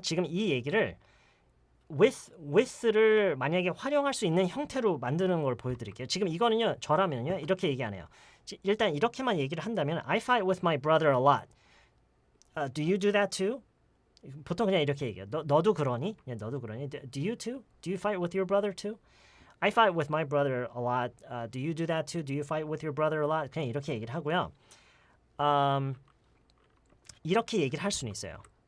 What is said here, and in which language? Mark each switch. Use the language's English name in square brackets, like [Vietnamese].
[Korean] 지금 이 얘기를 with를 만약에 활용할 수 있는 형태로 만드는 걸 보여드릴게요. 지금 이거는요. 저라면요. 이렇게 얘기 안 해요. 일단 이렇게만 얘기를 한다면 [English] I fight with my brother a lot. Do you do that too? [Korean] 보통 그냥 이렇게 얘기해요. 너도 그러니? 너도 그러니? [English] Do you too? Do you fight with your brother too? I fight with my brother a lot. Do you do that too? Do you fight with your brother a lot? [Korean] 그냥 이렇게 얘기를 하고요. 이렇게 얘기를 할 수는 있어요.